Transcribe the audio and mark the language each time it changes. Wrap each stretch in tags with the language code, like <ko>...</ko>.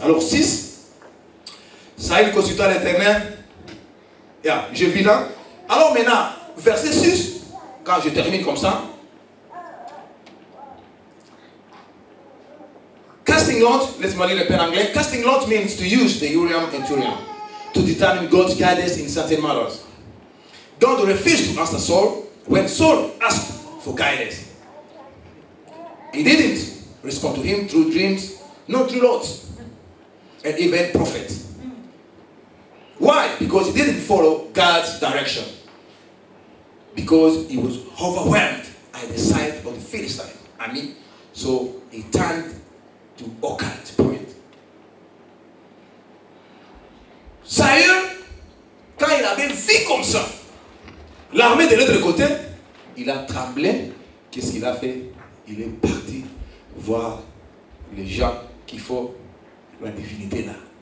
<fr>Alors 6, Saïd consulta l'Éternel. Je vis là. Alors maintenant, verset 6, quand je termine comme ça. Casting lot, laisse-moi lire le père anglais.</fr> <en>Casting lot means to use the Urim and Thummim to determine God's guidance in certain matters. God refused to answer Saul when Saul asked for guidance. He didn't respond to him through dreams, not through lots, and even prophets. Why? Because he didn't follow God's direction. Because he was overwhelmed at the sight of the Philistine army, so he turned to occult point.</en> <fr>Saül, quand il avait vu comme ça, l'armée de l'autre côté, il a tremblé. Qu'est-ce qu'il a fait? Il est parti voir les gens qui font la divinité là.</fr>